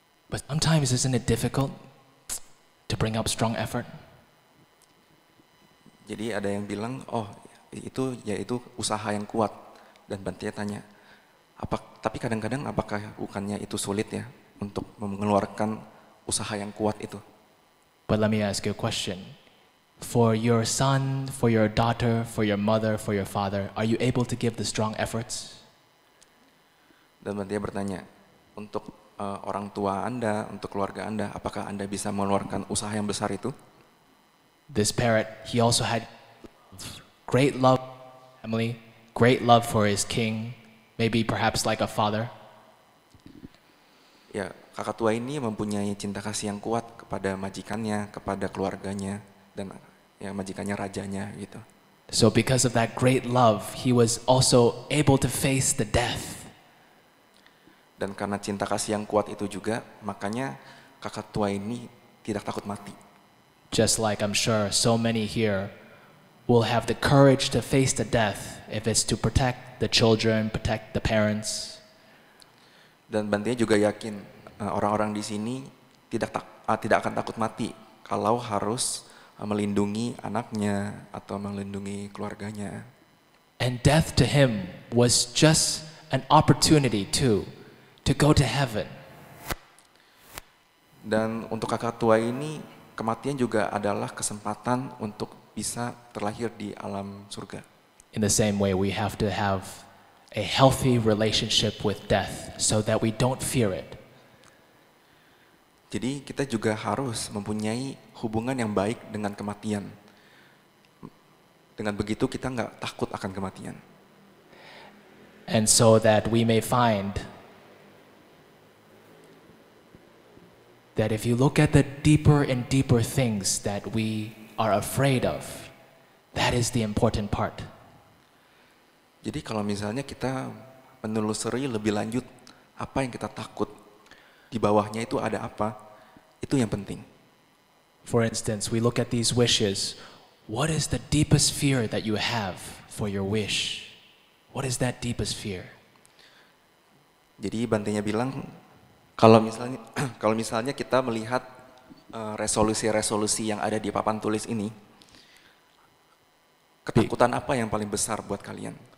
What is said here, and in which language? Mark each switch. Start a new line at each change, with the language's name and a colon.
English: But sometimes isn't it difficult to bring up strong effort?
Indonesian: Jadi ada yang bilang, itu usaha yang kuat. Dan Bante tanya, tapi kadang-kadang apakah bukannya itu sulit ya untuk mengeluarkan usaha yang kuat itu?
English: But let me ask you a question. For your son, for your daughter, for your mother, for your father, are you able to give the strong efforts?
Indonesian: Dan Bante bertanya, untuk orang tua Anda, untuk keluarga Anda, apakah Anda bisa mengeluarkan usaha yang besar itu?
English: This parrot, he also had great love for his family, great love for his king, maybe perhaps like a father.
Indonesian: Ya, kakak tua ini mempunyai cinta kasih yang kuat kepada majikannya, kepada keluarganya, dan ya majikannya rajanya gitu.
English: So because of that great love, he was also able to face the death.
Indonesian: Dan karena cinta kasih yang kuat itu juga, makanya kakak tua ini tidak takut mati.
English: Just like I'm sure so many here will have the courage to face the death if it's to protect the children, protect the parents.
Indonesian: Dan Bante juga yakin orang-orang di sini tidak akan takut mati kalau harus melindungi anaknya atau melindungi keluarganya.
English: And death to him was just an opportunity to go to heaven.
Indonesian: Dan untuk kakak tua ini, kematian juga adalah kesempatan untuk bisa terlahir di alam surga.
English: In the same way, we have to have a healthy relationship with death so that we don't fear it.
Indonesian: Jadi kita juga harus mempunyai hubungan yang baik dengan kematian. Dengan begitu kita nggak takut akan kematian.
English: And so that we may find that if you look at the deeper and deeper things that we are afraid of, that is the important part.
Indonesian: Jadi kalau misalnya kita menelusuri lebih lanjut apa yang kita takut, di bawahnya itu ada apa, itu yang penting.
English: For instance, we look at these wishes. What is the deepest fear that you have for your wish? What is that deepest fear?
Indonesian: Jadi Bantenya bilang, kalau misalnya kita melihat resolusi-resolusi yang ada di papan tulis ini, ketakutan apa yang paling besar buat kalian?